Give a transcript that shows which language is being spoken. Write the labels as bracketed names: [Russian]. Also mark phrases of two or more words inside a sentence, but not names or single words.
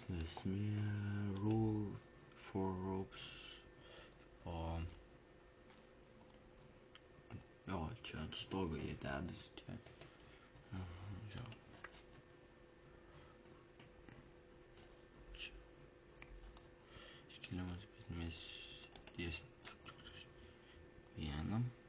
[English] esmė rule for ropes. [Lithuanian] O jo, čia ant stogo jie dedas tie. Jo. Čia iškeliamas, bet mes dėsim vienam.